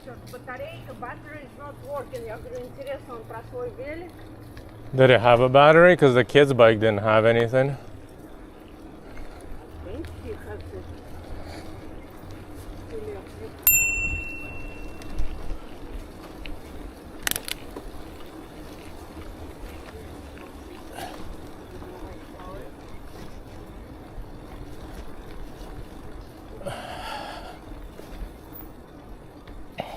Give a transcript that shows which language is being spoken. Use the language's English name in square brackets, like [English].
[English] батарейка, battery is not working. [Russian] Я говорю, интересно, он про свой велик? [English] Did it have a battery? Because the kid's bike didn't have anything. I think he has it.